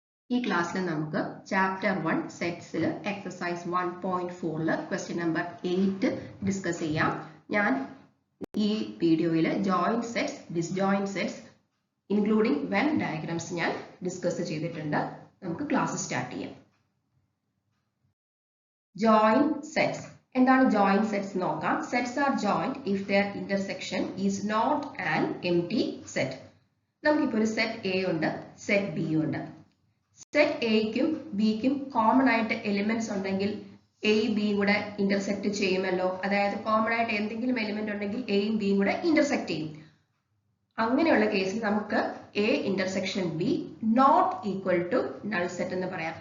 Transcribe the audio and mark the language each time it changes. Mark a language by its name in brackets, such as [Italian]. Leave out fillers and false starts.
[Malayalam] ഈ ക്ലാസ്സിൽ നമുക്ക് chapter 1 സെറ്റ്സിൽ exercise 1.4 question number 8 discuss ചെയ്യാം. ഞാൻ ഈ വീഡിയോയിൽ joint sets, disjoint sets including when diagrams ഞാൻ ഡിസ്കസ് ചെയ്തിട്ടുണ്ട്. നമുക്ക് ക്ലാസ് സ്റ്റാർട്ട് ചെയ്യാം. ജോയിന്റ് സെറ്റ്സ് എന്താണ് ജോയിന്റ് സെറ്റ്സ് നോക്കാം. [English] Sets are joint if their intersection is not an empty set. [Malayalam] നമുക്കിപ്പോൾ ഒരു സെറ്റ് എ ഉണ്ട്, സെറ്റ് ബി ഉണ്ട്. സെറ്റ് എക്കും ബിക്കും കോമൺ ആയിട്ട് എലിമെന്റ്സ് ഉണ്ടെങ്കിൽ എയും ബിയും കൂടെ ഇന്റർസെക്ട് ചെയ്യുമല്ലോ. അതായത് കോമൺ ആയിട്ട് എന്തെങ്കിലും എലിമെന്റ് ഉണ്ടെങ്കിൽ എയും ബിയും കൂടെ ഇന്റർസെക്ട് ചെയ്യും. അങ്ങനെയുള്ള കേസിൽ നമുക്ക് A intersection B not equal to null set എന്ന് പറയാം.